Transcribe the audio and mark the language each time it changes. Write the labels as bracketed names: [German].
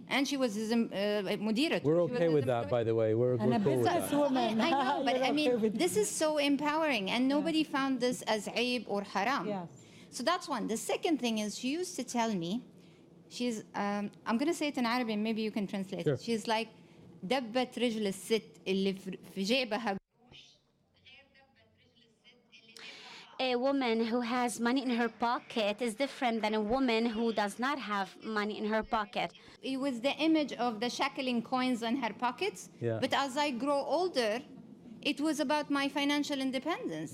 [English] And she was his mudira. We're okay with that, by the way. We're cool with that. Woman. I know, but I mean, this is so empowering, and nobody found this as aib or haram. Yes. So that's one. The second thing is, she used to tell me, she's, I'm going to say it in Arabic, and maybe you can translate it. [Arabic] She's like, دبت رجل الست اللي في جيبها. [English] A woman who has money in her pocket is different than a woman who does not have money in her pocket. It was the image of the shackling coins in her pockets. Yeah. But as I grow older, it was about my financial independence.